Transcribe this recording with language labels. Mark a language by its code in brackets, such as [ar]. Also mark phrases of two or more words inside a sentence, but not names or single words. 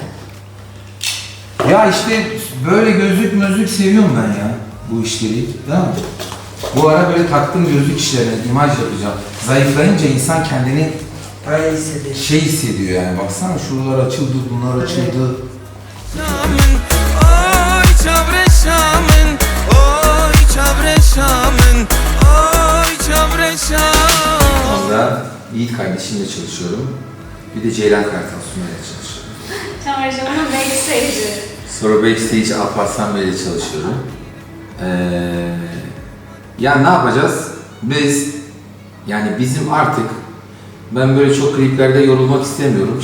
[tr] Ya işte böyle gözlük seviyorum ben ya. Bu işleri. Değil mi? Bu ara böyle taktığım gözlük işlerine imaj yapacağım. Zayıflayınca insan kendini Bayağı hissediyor. şey hissediyor yani. Baksana şuralar açıldı, bunlar açıldı. همن آی چاورش همن آی چاورش همن آی چاورش همن Onda Yiğit kardeşimle çalışıyorum. Bir de Ceylan Kartal Sunay'la çalışıyorum. Çağrı'nın backstage'i. Sonra backstage Alparslan Bey'le çalışıyorum. Ya ne yapacağız? Biz, yani bizim artık, ben böyle çok kliplerde yorulmak istemiyorum.